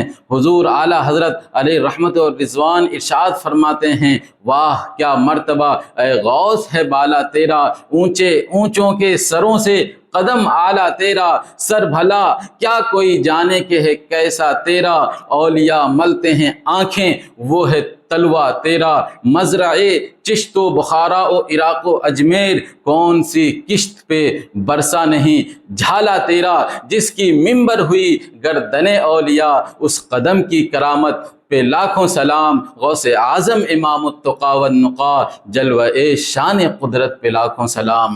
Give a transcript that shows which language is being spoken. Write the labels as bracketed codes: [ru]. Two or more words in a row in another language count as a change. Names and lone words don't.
[ur] حضور اعلیٰ حضرت علیہ رحمت و رضوان ارشاد فرماتے ہیں، واہ کیا مرتبہ اے غوث ہے بالا تیرا، اونچے اونچوں کے سروں سے قدم اعلیٰ تیرا، سر بھلا کیا کوئی جانے کہ ہے کیسا تیرا، اولیاء ملتے ہیں آنکھیں وہ ہے تلوہ تیرا، مزرعے چشت و بخارا و عراق و اجمیر، کون سی کشت پہ برسا نہیں جھالا تیرا، جس کی منبر ہوئی گردن اولیاء اس قدم کی کرامت پہ لاکھوں سلام، غوث اعظم امام التقا والنقا، جلوہ شان قدرت پہ لاکھوں سلام۔